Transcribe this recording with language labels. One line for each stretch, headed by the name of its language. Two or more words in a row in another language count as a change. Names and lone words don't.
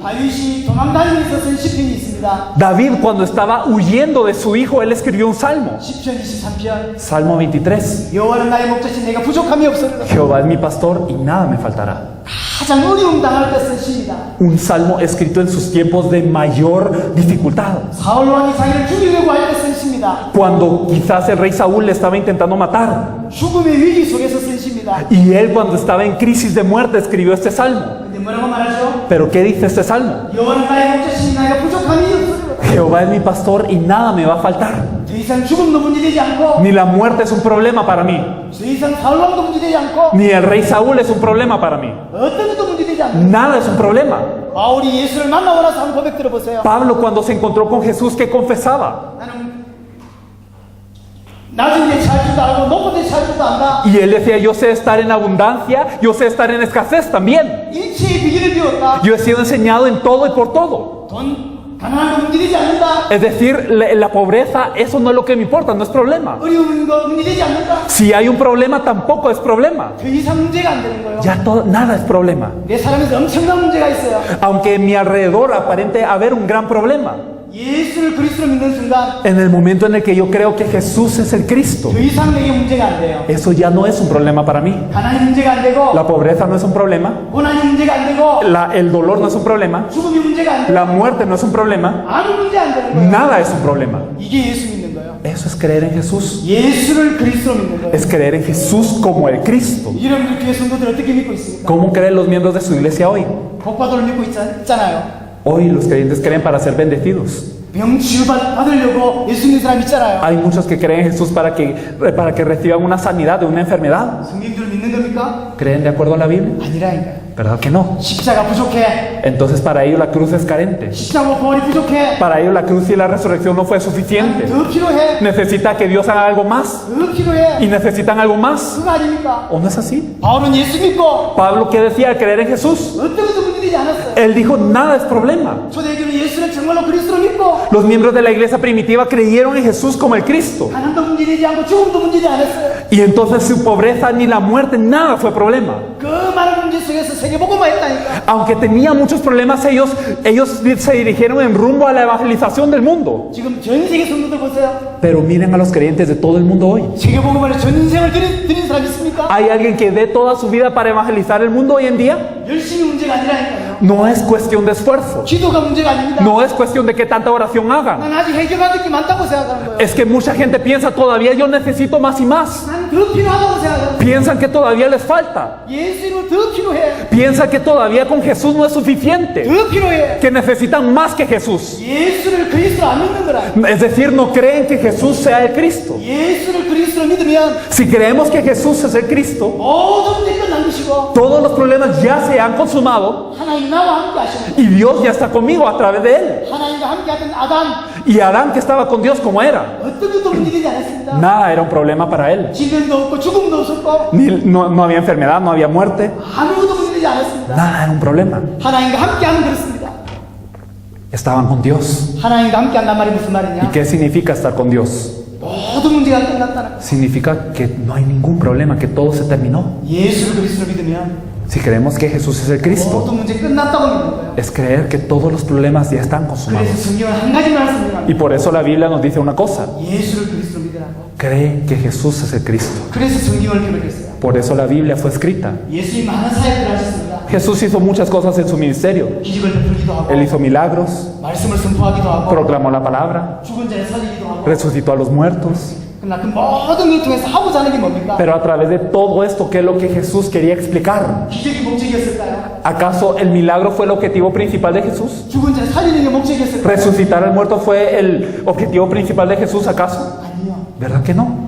Korean: 다윗이 도망다니면서 쓴 시편이 있습니다.
Spanish: David, cuando estaba huyendo de su hijo, él escribió un salmo.
Korean: 시편 23편.
Spanish: Salmo 23.
Korean: 여호와는 나의 목자신 내가 부족함이 없으리라.
Spanish: Jehová es mi pastor y nada me faltará.
Korean: 가장 어려움 당할 때 쓴 시입니다.
Spanish: Un salmo escrito en sus tiempos de mayor dificultad.
Korean: 사울 왕이 자기를 죽이려고 할 때 쓴 시입니다.
Spanish: Cuando quizás el rey Saúl le estaba intentando matar.
Korean: 죽음의 위기 속에서 쓴 시입니다.
Spanish: Y él, cuando estaba en crisis de muerte, escribió este salmo.
Korean: 근데 뭐라고 말하죠?
Spanish: Pero ¿qué dice este salmo?
Korean: 여호와는 나의 목자신 내가 부족함이 없으리라.
Spanish: Jehová es mi pastor y nada me va a faltar.
Korean: 더 이상 죽음도 문제되지 않고
Spanish: Ni la muerte es un problema para mí.
Korean: 더 이상 사울 왕도 문제되지 않고
Spanish: Ni el rey Saúl es un problema para mí.
Korean: 어떤 것도 문제되지 않고
Spanish: Nada es un problema.
Korean: 바울이 예수를 만나고 나서 한 고백 들어보세요.
Spanish: Pablo, cuando se encontró con Jesús, ¿qué confesaba?
Korean: 나는 낮은 데 잘 줄도 알고 높은 데 잘 줄도 안다.
Spanish: Y él decía, yo sé estar en abundancia, yo sé estar en escasez también.
Korean: 일체의 비결을 배웠다.
Spanish: Yo he sido enseñado en todo y por todo.
Korean: 돈 가난한 거 문제되지 않는다.
Spanish: Es decir, la pobreza, eso no es lo que me importa, no es problema.
Korean: 어려운 거 문제되지 않는다.
Spanish: Si hay un problema, tampoco es problema.
Korean: 더 이상 문제가 안 되는 거예요.
Spanish: Ya nada es problema.
Korean: 내 사람에서 엄청난 문제가 있어요.
Spanish: Aunque en mi alrededor aparente haber un gran problema.
Korean: 예수를 그리스도로 믿는 순간
Spanish: En el momento en el que yo creo que Jesús es el Cristo,
Korean: 더 이상 내게 문제가 안 돼요.
Spanish: eso ya no es un problema para mí.
Korean: 가난이 문제가 안 되고
Spanish: La pobreza no es un problema,
Korean: 고난이 문제가 안 되고
Spanish: el dolor no es un problema,
Korean: 죽음이 문제가 안 되고
Spanish: la muerte no es un problema,
Korean: 아무 문제 안 되는 거예요.
Spanish: nada es un problema.
Korean: 이게 예수 믿는 거예요.
Spanish: Eso es creer en Jesús.
Korean: 예수를 그리스도로 믿는 거예요.
Spanish: Es creer en Jesús como el Cristo.
Korean: 여러분들 교회 성도들 어떻게 믿고 있습니까?
Spanish: ¿Cómo creen los miembros de su iglesia hoy?
Korean: 복받을 믿고 있잖아요.
Spanish: Hoy los creyentes creen para ser bendecidos.
Korean: 병 치유받으려고 예수 믿는 사람 있잖아요.
Spanish: Hay muchos que creen en Jesús para que reciban una sanidad de una enfermedad.
Korean: 성경들 믿는 겁니까?
Spanish: ¿Creen de acuerdo a la Biblia?
Korean: 아니라니까요.
Spanish: ¿Verdad que no?
Korean: 십자가 부족해.
Spanish: Entonces para ellos la cruz es carente.
Korean: 십자가 부활이 부족해.
Spanish: Para ellos la cruz y la resurrección no fue suficiente.
Korean: 더 필요해.
Spanish: Necesita que Dios haga algo más.
Korean: 더 필요해.
Spanish: Y necesitan algo más.
Korean: 그거 아닙니까?
Spanish: ¿O no es así?
Korean: 바울은 예수 믿고
Spanish: Pablo, ¿qué decía al creer en Jesús?
Korean: 어떤 것도 문제되지 않았어요.
Spanish: Él dijo, nada es problema.
Korean: 초대교회 예수를 정말로 그리스도로 믿고
Spanish: Los miembros de la iglesia primitiva creyeron en Jesús como el Cristo.
Korean: 가난도 문제되지 않고 죽음도 문제되지 않았어요.
Spanish: Y entonces su pobreza ni la muerte, nada fue problema.
Korean: 그 많은 문제 속에서 세계복음만 했다니까.
Spanish: Aunque tenía muchos problemas, ellos se dirigieron en rumbo a la evangelización del mundo.
Korean: 지금 전 세계 성도들 보세요.
Spanish: Pero miren a los creyentes de todo el mundo hoy.
Korean: 세계복음을 전생을 드린 사람 있습니까?
Spanish: ¿Hay alguien que dé toda su vida para evangelizar el mundo hoy en día?
Korean: 열심히 문제가 아니라니까요.
Spanish: No es cuestión de esfuerzo.
Korean: 기도가 문제가 아닙니다.
Spanish: No es cuestión de qué tanta oración hagan.
Korean: 난 아직 해결받을 게 많다고 생각하는 거예요.
Spanish: Es que mucha gente piensa todavía yo necesito más y más.
Korean: 난 더 필요하다고 생각하는 거예요.
Spanish: Piensan que todavía les falta.
Korean: 예수 이름으로 더 필요해.
Spanish: Piensan que todavía con Jesús no es suficiente.
Korean: 더 필요해.
Spanish: Que necesitan más que Jesús.
Korean: 예수를 그리스도로 안 믿는 거라.
Spanish: Es decir, no creen que Jesús sea el Cristo.
Korean: 예수를 그리스도로 믿으면
Spanish: Si creemos que Jesús es el Cristo,
Korean: 모든 문제 끝난 것이고
Spanish: todos los problemas ya se han consumado
Korean: 하나님 나와 함께 하시는
Spanish: y Dios ya está conmigo a través de Él.
Korean: 하나님과 함께 하던 아담
Spanish: Y Adán, que estaba con Dios como era,
Korean: 어떤 것도 문제되지 않았습니다.
Spanish: nada era un problema para él.
Korean: 질병도 없고 죽음도 없었고
Spanish: No había enfermedad, no había muerte,
Korean: 아무것도 문제되지 않았습니다.
Spanish: nada era un problema.
Korean: 하나님과 함께 하면 그렇습니다.
Spanish: Estaban con Dios.
Korean: 하나님과 함께 한단 말이 무슨
Spanish: ¿Y
Korean: 말이냐?
Spanish: qué significa estar con Dios?
Korean: 모든 문제가 끝났다는 거.
Spanish: Significa que no hay ningún problema, que todo se terminó.
Korean: 예수를 그리스도로 믿으면
Spanish: Si creemos que Jesús es el Cristo,
Korean: 모든 문제 끝났다고 믿는 거예요.
Spanish: es creer que todos los problemas ya están
Korean: 그래서
Spanish: consumados.
Korean: 성경은 한 가지 말씀을
Spanish: Y
Korean: 합니다.
Spanish: por eso la Biblia nos dice una cosa:
Korean: 예수를 그리스도로 믿으라고.
Spanish: cree que Jesús es el Cristo.
Korean: 그래서 성경을 기록했어요.
Spanish: Por eso la Biblia fue escrita.
Korean: 예수님 많은 사역을 하셨습니다.
Spanish: Jesús hizo muchas cosas en su ministerio.
Korean: 기적을 베풀기도 하고
Spanish: Él hizo milagros,
Korean: 말씀을 선포하기도 하고
Spanish: proclamó la palabra,
Korean: 죽은 자를 살리기도 하고
Spanish: resucitó a los muertos.
Korean: 그러나 그 모든 걸 통해서 하고자 하는 게 뭡니까?
Spanish: Pero a través de todo esto, ¿qué es lo que Jesús quería explicar?
Korean: 기적이 목적이었을까요?
Spanish: ¿Acaso el milagro fue el objetivo principal de Jesús?
Korean: 죽은 자를 살리는 게 목적이었을까요?
Spanish: ¿Resucitar al muerto fue el objetivo principal de Jesús acaso?
Korean: 아니요.
Spanish: ¿Verdad que no?